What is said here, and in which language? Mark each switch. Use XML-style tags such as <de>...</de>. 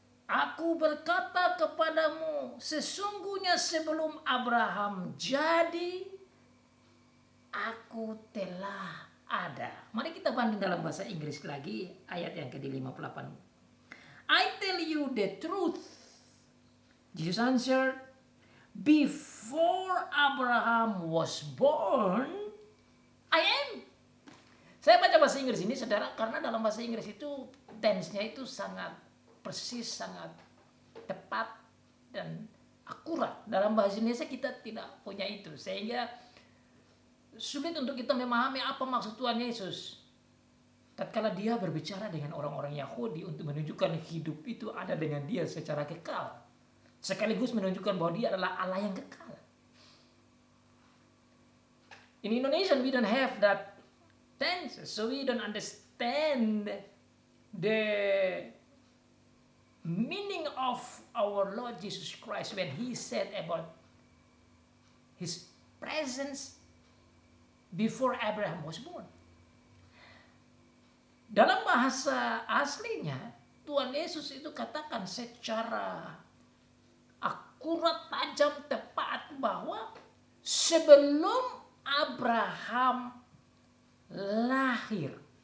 <id>Aku berkata kepadamu, sesungguhnya sebelum Abraham jadi, aku telah ada. Mari kita banding dalam bahasa Inggris lagi, ayat yang ke-58.</id> <en>I tell you the truth. Jesus answered, before Abraham was born, I am.</en> <id>Saya baca bahasa Inggris ini, saudara, karena dalam bahasa Inggris itu tense-nya itu sangat persis, sangat tepat dan akurat. Dalam bahasa Indonesia kita tidak punya itu, sehingga sulit untuk kita memahami apa maksud Tuhan Yesus tatkala dia berbicara dengan orang-orang Yahudi untuk menunjukkan hidup itu ada dengan dia secara kekal, sekaligus menunjukkan bahwa dia adalah Allah yang kekal.</id> <en>In Indonesian we don't have that tense, so we don't understand the meaning of our Lord Jesus Christ when he said about his presence before Abraham was born.</en> <id>Dalam bahasa aslinya, Tuhan Yesus itu katakan secara akurat, tajam, tepat bahwa sebelum Abraham lahir.</id>